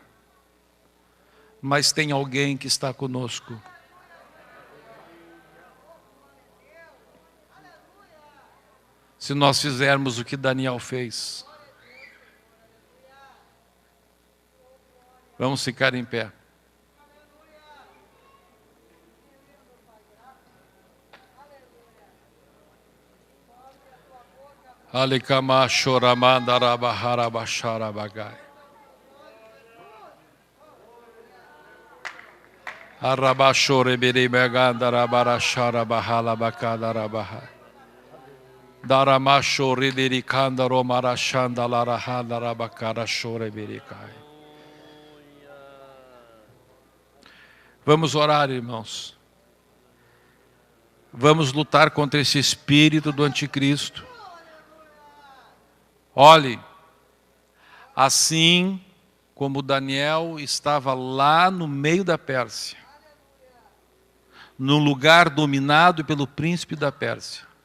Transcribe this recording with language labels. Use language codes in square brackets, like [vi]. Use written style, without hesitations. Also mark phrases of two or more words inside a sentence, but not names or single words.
[pt] Mas tem alguém que está conosco. Se nós fizermos o que Daniel fez. Vamos ficar em pé. Alikama choramanda rabahara bashara bagai. Arabashore biri meganda rabarashara bahala bakada rabaha. Daramashore dirikanda romarashanda larahanda rabakara shore birikai. Vamos orar, irmãos. Vamos lutar contra esse espírito do anticristo. Olhe, assim como Daniel estava lá no meio da Pérsia, num lugar dominado pelo príncipe da Pérsia.